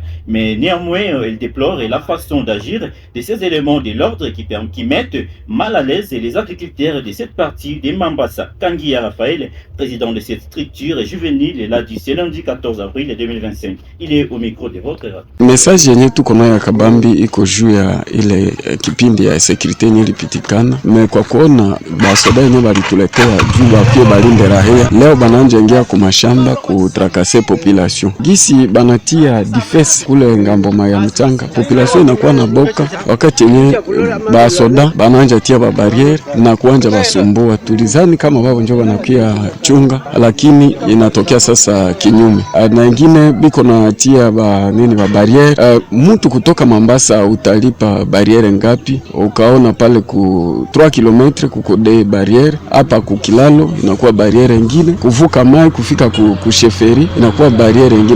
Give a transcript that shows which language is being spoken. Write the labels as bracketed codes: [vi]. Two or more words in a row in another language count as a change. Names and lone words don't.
[fr] Mais néanmoins, elle déplore la façon d'agir de ces éléments de l'ordre qui mettent mal à l'aise les agriculteurs de cette partie de Mambasa. Kangia Raphaël, président de cette structure juvénile, l'a dit ce lundi 14 avril 2025. Il est au micro de votre radio. [sw] Message yenye tuko nayo ya kabambi iko juu ya ile kipindi ya security yenye ilipitikana, me kwa kuona basoda yenye balituletea juu bapie balinde rahia, leo bananja ingia ku mashamba kutrakase population gisi banatia defense kule ngambo ya mchanga, population inakuwa na boka wakati yenye basoda bananja tia ba barriere na kuanja basumbua. Tulizani kama wao ndio wanakia chunga, lakini inatokea sasa kinyume. Na wengine biko na tia ba barriere. Mtu kutoka Mombasa utalipa barriere ngapi? Ukaona pale ku 3 km kukode barriere, hapa kukilalo inakuwa barriere nyingine, kuvuka mai kufika ku sheferi inakuwa barriere nyingine.